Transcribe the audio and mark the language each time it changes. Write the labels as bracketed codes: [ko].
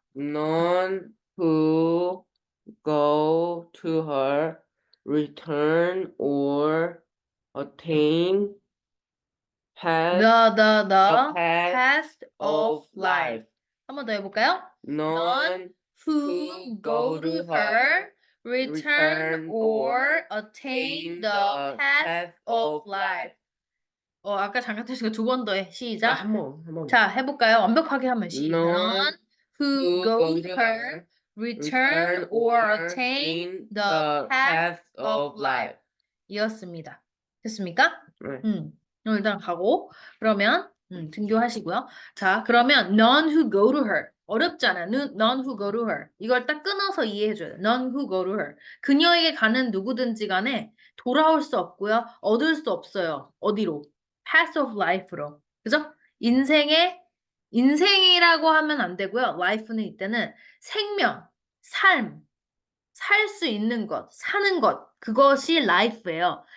[en] None who go to her return or attain path The the path path of of life. life. [ko] 한 번 더 해볼까요? [en] None Who go to her return or attain the path of life. [ko] 아까 잠깐 했으니까 2번 더 해. 시작. 한번. 자, 해볼까요? 완벽하게 하면 시작. [en] None Who who go go to to her her return return or or attain attain the the path path of of life. life. [ko] 이었습니다. 됐습니까? 네. 그럼 일단 가고 그러면 등교하시고요. 자, 그러면 [en] none who go to her [ko] 어렵잖아. [en] None who go to her [ko] 이걸 딱 끊어서 이해해줘야 돼. [en] None who go to her [ko] 그녀에게 가는 누구든지 간에 돌아올 수 없고요. 얻을 수 없어요. 어디로? [en] path of life [ko] 로. 그죠? 인생이라고 하면 안 되고요. life는 이때는 생명, 삶, 살 수 있는 것, 사는 것, 그것이 life예요.